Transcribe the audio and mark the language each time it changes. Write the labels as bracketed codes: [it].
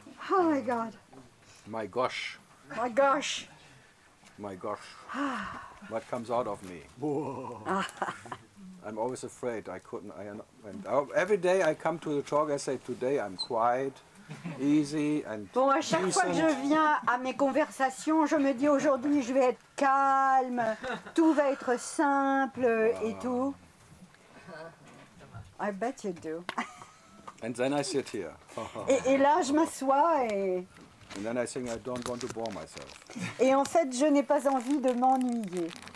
[en] Oh my God. My gosh. My gosh. My gosh. What comes out of me? I'm always afraid. Every day I come to the talk, I say, today I'm quiet, easy and [fr] Bon, à chaque fois que je viens à mes conversations, je me dis aujourd'hui je vais être calme, tout va être simple et tout. [en] I bet you do. And then I sit here. [fr] Et là, je m'assois et [en] And then I think I don't want to bore myself. [fr] en fait, je n'ai pas envie de m'ennuyer.